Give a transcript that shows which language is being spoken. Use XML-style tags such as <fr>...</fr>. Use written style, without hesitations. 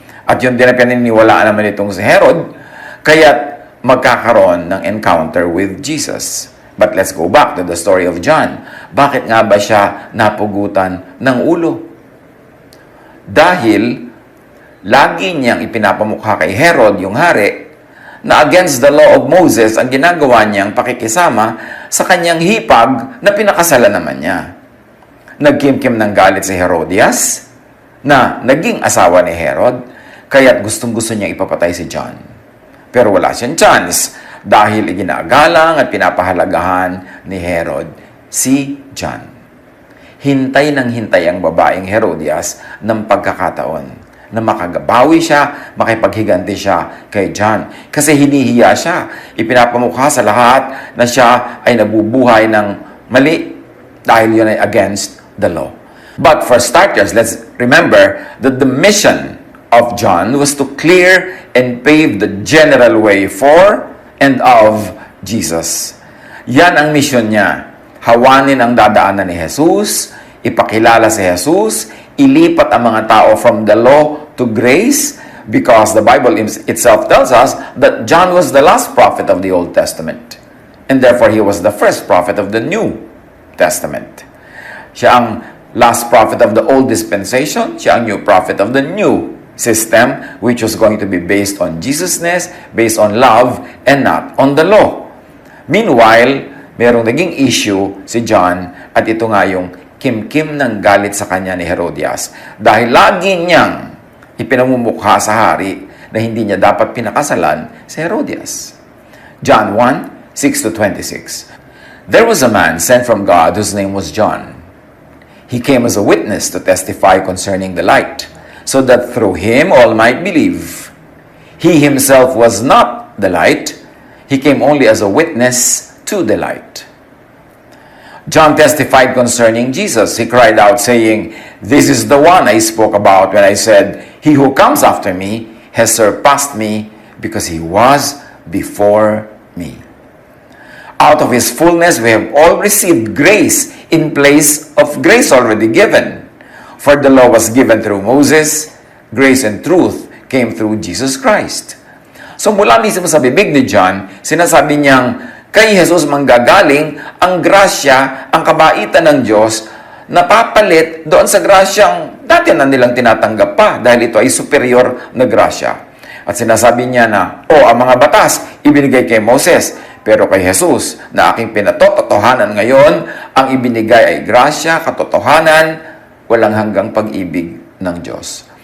<tl>At yun din ang pininiwalaan naman itong si Herod, kaya't magkakaroon ng encounter with Jesus.</tl> <en>But let's go back to the story of John.</en> <tl>Bakit nga ba siya napugutan ng ulo? Dahil lagi niyang ipinapamukha kay Herod, yung hari, na</tl> <en>against the law of Moses</en> <tl>ang ginagawa niyang pakikisama sa kanyang hipag na pinakasalan naman niya. Nagkimkim ng galit si Herodias na naging asawa ni Herod, kaya't gustong-gusto niyang ipapatay si John. Pero wala siyang chance dahil iginagalang at pinapahalagahan ni Herod si John. Hintay ng hintay ang babaeng Herodias ng pagkakataon na makagabawi siya, makipaghiganti siya kay John. Kasi hinihiya siya. Ipinapamukha sa lahat na siya ay nabubuhay ng mali dahil yun ay</tl> <en>against the law. But for starters, let's remember that the mission of John was to clear and pave the general way for and of Jesus.</en> <tl>Yan ang mission niya. Hawanin ang dadaanan ni Jesus, ipakilala si Jesus, ilipat ang mga tao</tl> <en>from the law to grace, because the Bible itself tells us that John was the last prophet of the Old Testament. And therefore, he was the first prophet of the New Testament. Siya ang last prophet of the Old Dispensation, siya ang new prophet of the New system, which was going to be based on Jesusness, based on love, and not on the law.</en> <tl>Meanwhile, merong naging issue si John, at ito nga yung kimkim ng galit sa kanya ni Herodias. Dahil lagi niyang ipinamumukha sa hari na hindi niya dapat pinakasalan si Herodias.</tl> <en>John 1:6-26. There was a man sent from God whose name was John. He came as a witness to testify concerning the light, so that through him all might believe. He himself was not the light. He came only as a witness to the light. John testified concerning Jesus. He cried out, saying, "This is the one I spoke about when I said, 'He who comes after me has surpassed me, because he was before me.'" Out of his fullness we have all received grace in place of grace already given. For the law was given through Moses, grace and truth came through Jesus Christ.</en> <tl>So mula mismo sa bibig ni John, sinasabi niyang kay Jesus manggagaling ang grasya, ang kabaitan ng Diyos, napapalit doon sa grasyang dati na nilang tinatanggap pa dahil ito ay superior na grasya. At sinasabi niya na, ang mga batas ibinigay kay Moses, pero kay Jesus na aking pinatotohanan ngayon, ang ibinigay ay grasya, katotohanan, walang hanggang pag-ibig ng Diyos.</tl>